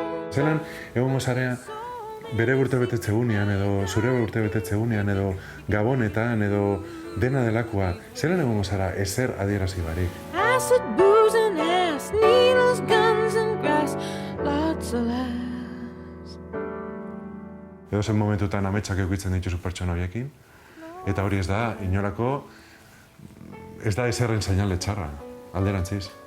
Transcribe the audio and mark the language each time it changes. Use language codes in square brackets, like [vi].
[eu] Zelan, egongo zarea, bere urtebetetze gunean, edo zure urtebetetze gunean, edo gabonetan, edo dena delakoa, zelan egongo zara ezer adierazi barik. [en] Acid, booze and ass, needles, guns and grass, lots of laughs. [eu] Edo zen momentutan ametsak eukitzen dituzu pertsona horiekin, eta hori ez da, inolako, ez da ezerren seinale txarra, alderantziz.